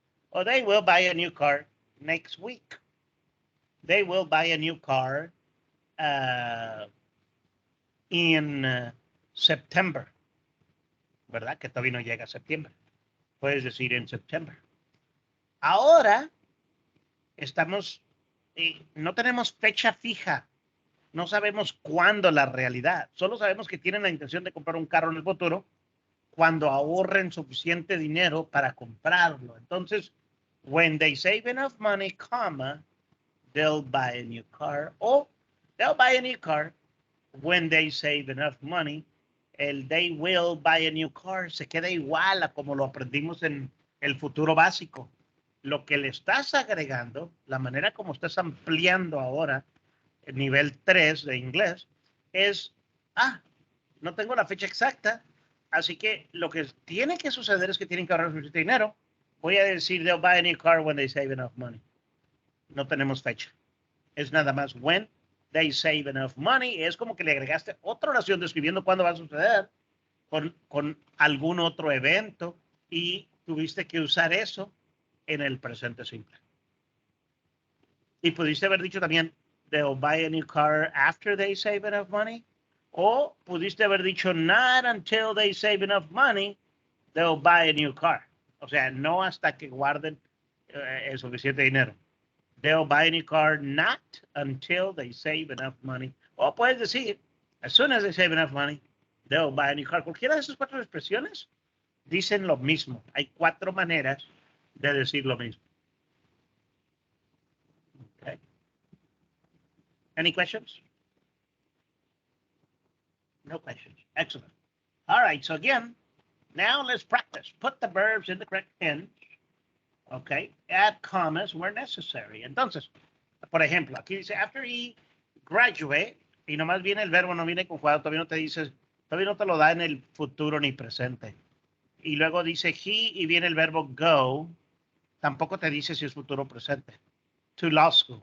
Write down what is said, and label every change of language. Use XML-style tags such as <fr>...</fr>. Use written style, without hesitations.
<en>Or they will buy a new car next week. They will buy a new car in September.</en> <es>¿Verdad? Que todavía no llega a septiembre. Puedes decir en septiembre. Ahora, estamos, no tenemos fecha fija. No sabemos cuándo la realidad. Solo sabemos que tienen la intención de comprar un carro en el futuro cuando ahorren suficiente dinero para comprarlo.</es> <en>Entonces, when they save enough money, comma, they'll buy a new car. O they'll buy a new car when they save enough money.</en> <es>El they will buy a new car se queda igual a como lo aprendimos en el futuro básico. Lo que le estás agregando, la manera como estás ampliando ahora el nivel 3 de inglés, es, no tengo la fecha exacta, así que lo que tiene que suceder es que tienen que ahorrar suficiente dinero.</es> <en>Voy a decir, they'll buy a new car when they save enough money.</en> <es>No tenemos fecha. Es nada más when they save enough money. Es como que le agregaste otra oración describiendo cuándo va a suceder con algún otro evento y tuviste que usar eso en el presente simple.</es> <en>Y pudiste haber dicho también, they'll buy a new car after they save enough money. O pudiste haber dicho, not until they save enough money, they'll buy a new car.</en> <es>O sea, no hasta que guarden el suficiente dinero.</es> <en>They'll buy a new car not until they save enough money. O puedes decir, as soon as they save enough money, they'll buy a new car.</en> <es>Cualquiera de esas cuatro expresiones dicen lo mismo. Hay cuatro maneras de decir lo mismo.</es> <en>Okay. Any questions? No questions. Excellent. All right, so again, now let's practice. Put the verbs in the correct tense. Okay, add commas where necessary.</en> <es>Entonces, por ejemplo, aquí dice, after he graduate, y nomás viene el verbo, no viene conjugado, todavía no te dice, todavía no te lo da en el futuro ni presente. Y luego dice he y viene el verbo go, tampoco te dice si es futuro o presente. To law school.</es>